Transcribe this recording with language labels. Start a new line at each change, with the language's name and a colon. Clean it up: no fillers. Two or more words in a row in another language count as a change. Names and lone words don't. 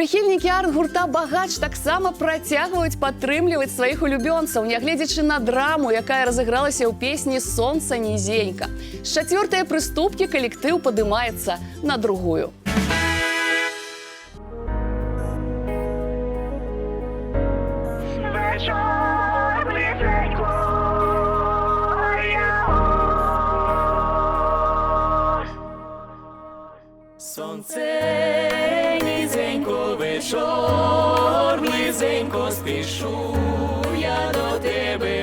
Belarusian: Прыхільнікі арт-гурта «Багач» таксама працягваюць падтрымліваць сваіх улюбёнцаў, нягледзячы на драму, якая разыгралася ў песні «Сонца нізенька». З 4-й прыступкі калектыў падымаецца на 2-ю.
Ukrainian: Сонце низенько, вечор близенько, спішу я до тебе,